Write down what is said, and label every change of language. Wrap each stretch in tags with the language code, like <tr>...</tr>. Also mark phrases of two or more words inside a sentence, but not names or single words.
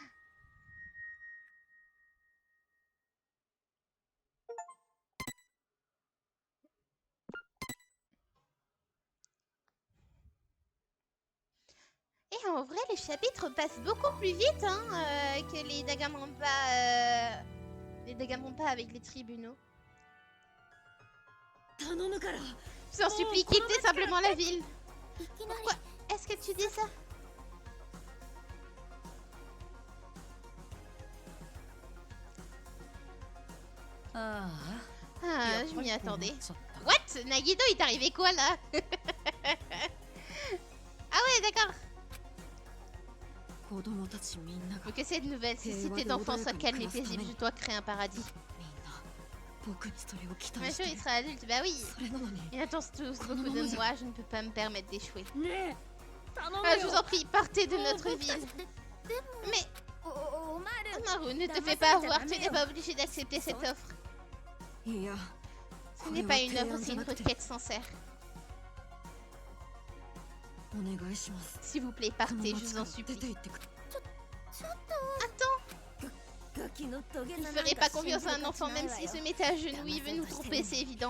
<fr>Et en vrai, les chapitres passent beaucoup plus vite hein, que les Dagamampa avec les tribunaux. Je t'en supplie, quittez simplement la ville.</fr> <ja>いきなり</ja> <fr>Pourquoi est-ce que tu dis ça? Ah, je m'y attendais. What? Nagito, il t'est arrivé quoi là? Ah ouais, d'accord. Faut que cette nouvelle, si tes enfants soient calmes et paisibles, je dois créer un paradis. Un jour, il sera adulte, bah oui. Ils attendent tous beaucoup de moi, je ne peux pas me permettre d'échouer. Ah, je vous en prie, partez de notre ville. Mais,</fr> <ja>おおまる</ja> <fr>Maru, ne te fais pas avoir, tu n'es pas obligé d'accepter cette offre. Ce n'est pas une offre, c'est une requête sincère. S'il vous plaît, partez, je vous en supplie. Attends, je ne ferai pas confiance à un enfant même s'il se mettait à genoux, il veut nous tromper, c'est évident.</fr>